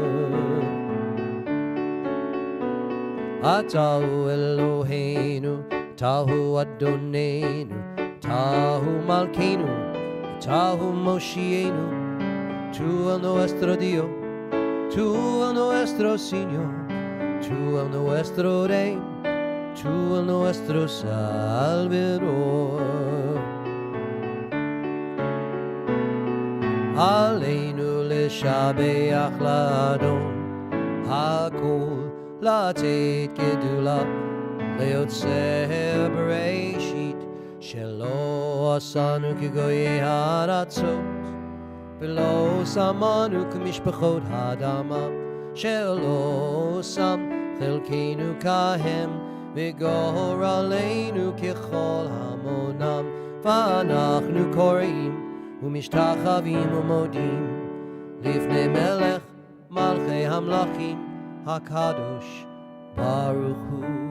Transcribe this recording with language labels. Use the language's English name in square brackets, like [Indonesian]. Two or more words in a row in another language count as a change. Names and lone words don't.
[Hebrew] אתה הוא אלוהינו, אתה הוא אדונינו, אתה הוא מלכנו, אתה הוא מושיענו, [Spanish] tú el nuestro Dios, tú el nuestro Señor, tú el nuestro Rey, tú el nuestro Salvador. [Hebrew] עלינו לשבח לאדון הכל לתת גדולה ליוצר בראשית שלא עשנו כגויי הארצות ולא שמנו כמשפחות האדמה שלא שם חלקנו כהם וגורלנו ככל המונם ואנחנו קוראים ומשתחווים ומודים לפני מלך מלכי המלכים הקדוש ברוך הוא.